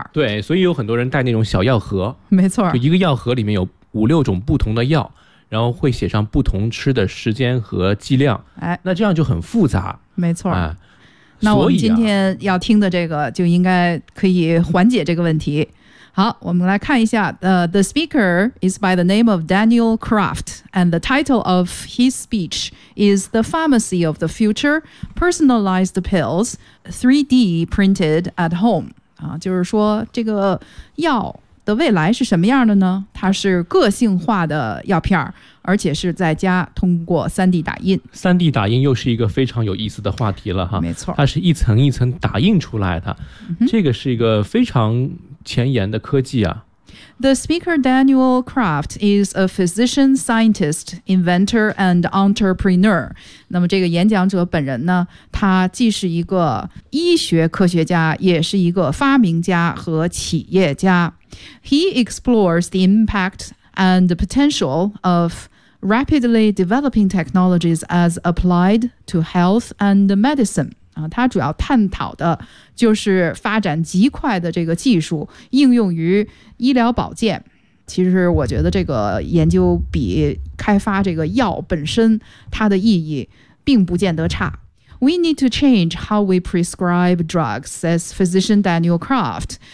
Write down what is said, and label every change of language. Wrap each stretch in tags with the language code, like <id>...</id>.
<zh>对，所以有很多人带那种小药盒，没错，就一个药盒里面有五六种不同的药，然后会写上不同吃的时间和剂量。哎，那这样就很复杂，没错。那我们今天要听的这个就应该可以缓解这个问题。好，我们来看一下</zh> <en>the speaker is by the name of Daniel Kraft and the title of his speech is The Pharmacy of the Future, Personalized Pills, 3D Printed at Home。</en> <zh>就是说这个药的未来是什么样的呢？它是个性化的药片，而且是在家通过 3D 打印。 3D 打印又是一个非常有意思的话题了哈。没错，它是一层一层打印出来的，这个是一个非常前沿的科技啊。</zh> <en>The speaker Daniel Kraft is a physician, scientist, inventor and entrepreneur.</en> <zh>那么这个演讲者本人呢，他既是一个医学科学家，也是一个发明家和企业家。</zh> <en>He explores the impact and the potential of rapidly developing technologies as applied to health and medicine.</en> <zh>他主要探讨的就是发展极快的这个技术应用于医疗保健。其实我觉得这个研究比开发这个药本身它的意义并不见得差。</zh> <en>We need to change how we prescribe drugs, says physician Daniel Kraft.</en>